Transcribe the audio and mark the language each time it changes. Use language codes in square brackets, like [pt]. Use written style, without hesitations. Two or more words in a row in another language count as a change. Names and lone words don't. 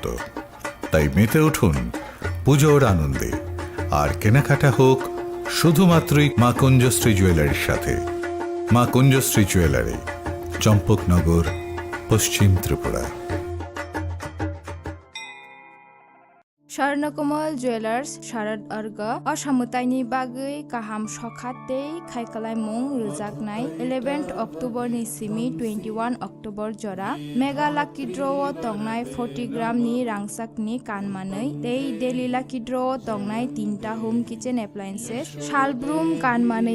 [bn] তাই মেতে উঠুন পুজোর আনন্দে, আর কেনাকাটা হোক শুধুমাত্রই মা কুঞ্জশ্রী জুয়েলারির সাথে। মা কুঞ্জশ্রী জুয়েলারি, চম্পকনগর, পশ্চিম ত্রিপুরা। [trp] স্বর্ণকমল জুয়েলার্স শারদ अर्ग असामुताइनि बागै गाहाम सखातै खायखालायमुं रोजागनाय 11 अक्ट'बरनि सिमि 21 अक्ट'बर जरा [en] mega lucky draw [trp] तंनाय 40 ग्रामनि रांसाकनि कानमानै तै [en] daily lucky draw [trp] तंनाय 3टा [en] home kitchen appliances [trp] शालब्रुम कानमानै